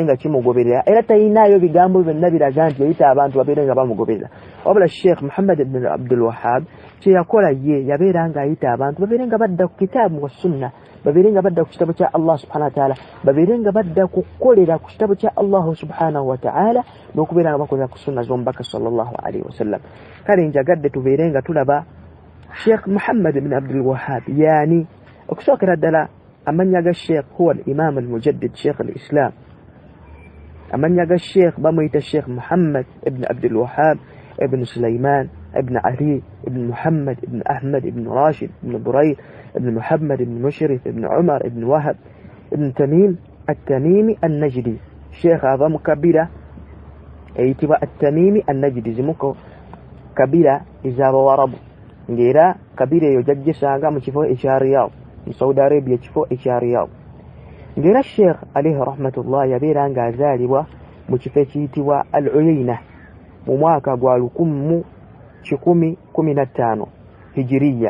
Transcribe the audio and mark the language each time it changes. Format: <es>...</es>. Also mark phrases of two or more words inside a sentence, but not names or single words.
<lg>nga kimugoberera, era talinayo bigambo byonna biraga nti yayita abantu babeere nga bamugoberera, wabula sheikh Muhammad ibn Abdul Wahhab kye yakola ye yabeera nga ayita abantu babeere nga badda ku</lg> <ar>كتاب وسنة,</ar> <lg>babeere nga badda ku kitabo kya Allah</lg> <ar>سبحانه وتعالى,</ar> <lg>babeere nga badda ku kukolera ku kitabo kya Allah</lg> <ar>سبحانه وتعالى,</ar> <lg>n'okubeera nga bakolera ku sunna z'omubaka</lg> <ar>صلى الله عليه وسلم.</ar> <lg>kale njagadde tubeere nga tulaba sheikh Muhammad ibn Abdul Wahhab yani okusookera ddala amannya ga sheikh</lg> <ar>هو الإمام المجدد شيخ الإسلام,</ar> <lg>amannya ga sheikh bamuyita sheikh Muhammad ibn Abdul Wahhab ibn Sulaiman ibn Ali ibn Muhammad ibn Ahmad ibn Rashid ibn Burayr ibn Muhammad ibn Mushrif ibn Umar ibn Wahab ibn Tamim at-Tamimi an-Najdi. sheikh ava mu kabira eyitibwa at-Tamimi an-Najdi, zimuko kabira ez'Abawarabu, ng'era kabira eyo jaggisanga mu kifo ekya Riyadh mu Saudi Arabia, ekifo ekya Riyadh. ng'era sheikh</lg> <ar>عليه رحمة الله</ar> <lg>yabeera nga azaalibwa mu kifo ekiyitibwa al-Uyayna mu mwaka gwa 1115 hijiriya.</lg>